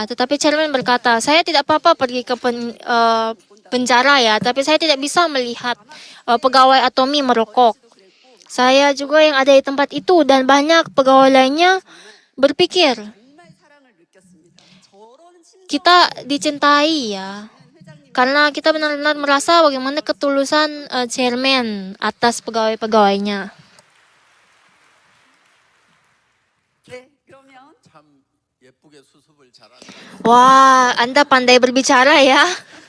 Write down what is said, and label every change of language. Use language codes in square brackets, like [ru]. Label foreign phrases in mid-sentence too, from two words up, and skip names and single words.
[id] Tetapi chairman berkata, saya tidak apa-apa pergi ke penjara ya, tapi saya tidak bisa melihat pegawai Atomy merokok. Saya juga yang ada di tempat itu dan banyak pegawai lainnya berpikir, [ko] 정말 사랑을 느꼈습니다. 저런 친절 [id] kita dicintai ya. [ko] 회장님 [id] Karena kita benar-benar merasa bagaimana ketulusan chairman atas pegawai-pegawainya. [ko] 네, 그러면 참 예쁘게 수습을 잘한다. [id] Wah, Anda pandai berbicara ya.